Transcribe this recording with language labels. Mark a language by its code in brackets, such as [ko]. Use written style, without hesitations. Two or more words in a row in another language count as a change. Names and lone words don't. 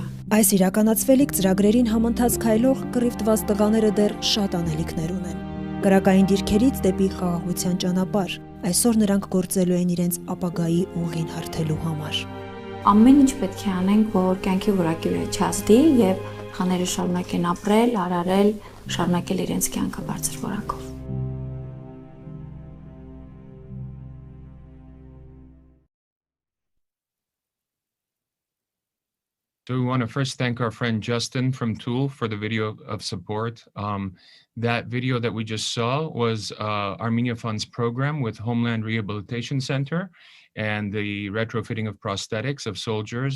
[hy] Այս իրականացվելիք ծրագրերին համընթաց քայլող կռիվ տված տղաները դեռ շատ անելիքներ ունեն։ Կրակային դիրքերից դեպի խաղաղության ճանապարհ, այսօր նրանք գործելու են իրենց ապագայի ուղին հարթելու համար։ Ամեն ինչ պետք է անենք, որ կյանքի որակի վրա չազդի եւ տղաները շարունակեն ապրել, արարել, շարունակել իրենց կյանքը բարձր որակով։ [en] So we want to first thank our friend Justin from Tool for the video of support. That video that we just saw was Armenia Fund's program with Homeland Rehabilitation Center and the retrofitting of prosthetics of soldiers.